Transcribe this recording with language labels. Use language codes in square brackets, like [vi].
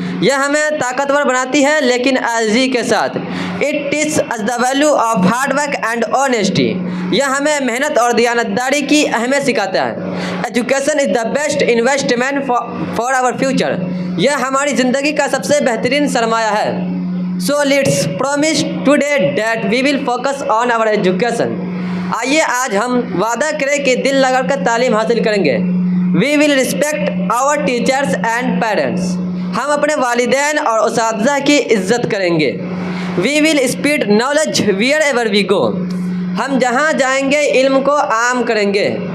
[ur] یہ ہمیں طاقتور بناتی ہے لیکن عاجزی کے ساتھ. [en] It teaches us the value of hard work and honesty. [ur] یہ ہمیں محنت اور دیانتداری کی اہمیت سکھاتا ہے. [en] Education is the best investment for our future. [ur] یہ ہماری زندگی کا سب سے بہترین سرمایہ ہے. [en] So let's promise today that we will focus on our education. [ur] آئیے آج ہم وعدہ کریں کہ دل لگا کر تعلیم حاصل کریں گے. [en] We will respect our teachers and parents. [ur] ہم اپنے والدین اور اساتذہ کی عزت کریں گے. [en] We will spread knowledge wherever we go. [ur] ہم جہاں جائیں گے علم کو عام کریں گے.